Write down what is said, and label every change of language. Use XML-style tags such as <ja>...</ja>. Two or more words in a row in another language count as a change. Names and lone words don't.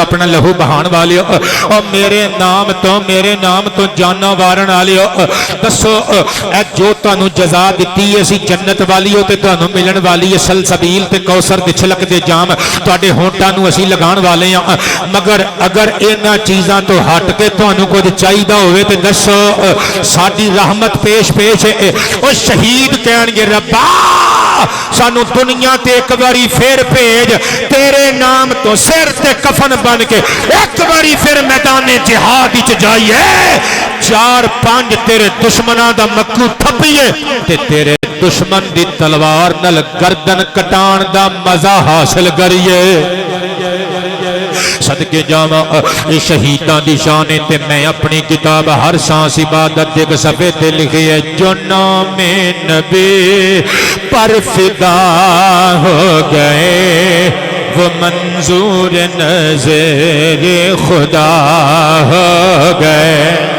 <pa>اپنا لہو بہان والیو اور میرے نام تو جاناں وارن والیو دسو اے جو تانوں جزا دتی ہے اسی جنت والی ہو تے تانوں ملن والی ہے سلسبیل تے کوثر دے چھلک دے جام تواڈے ہونٹاں نوں اسی لگان والے ہاں مگر اگر انہاں چیزاں تو ہٹ کے تانوں کچھ چاہیدا ہوئے تے دسو ساڈی رحمت پیش ہے او شہید کہن گے ربا سانو دنیا تے ایک باری پھر بھیج تیرے نام تو سر تے کفن بن کے ایک باری پھر میدان جہاد وچ جائیے 4-5 تیرے دشمناں دا مکو تھپیے تے تیرے دشمن دی تلوار نال گردن کٹان دا مزہ حاصل کریے صدقے جاواں اے شہیداں دی شان تے میں اپنی کتاب ہر سانس عبادت دے صفحے تے لکھی ہے</pa> <ur>جو نام نبی پر فدا ہو گئے</ur> <pa>وہ منظور نظر خدا ہو گئے</pa>